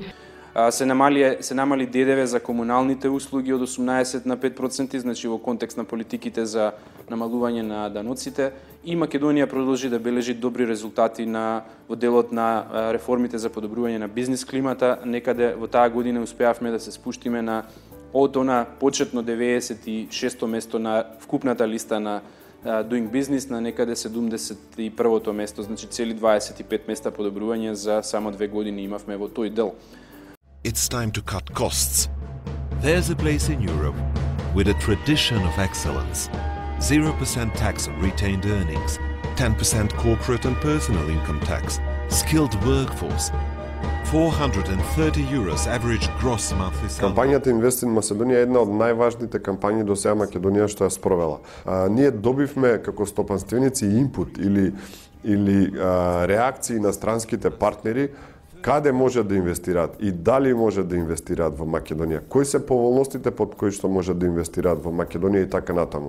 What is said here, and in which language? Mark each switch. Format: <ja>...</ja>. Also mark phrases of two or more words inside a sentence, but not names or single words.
<mk>Се намали ДДВ за комуналните услуги од 18 на 5%, значи во контекст на политиките за намалување на даноците, и Македонија продолжи да бележи добри резултати во делот на реформите за подобрување на бизнис климата. Некаде во таа година успеавме да се спуштиме од она почетно 96-то место на вкупната листа на Doing Business на некаде 71-то место, значи цели 25 места подобрување за само 2 години имавме во тој дел.</mk> <en>It's time to cut costs. There's a place in Europe with a tradition of excellence. 0% tax on retained earnings, 10% corporate and personal income tax, skilled workforce, 430 euros average gross monthly salary.</en> <mk>Кампањата Invest in Macedonia е една од најважните кампањи до сега Македонија што ја спровела. Ние добивме како стопанственици инпут или реакции на странските партнери каде може да инвестираат и дали може да инвестираат во Македонија. Кои се поволностите под кои што може да инвестираат во Македонија и така натаму.</mk>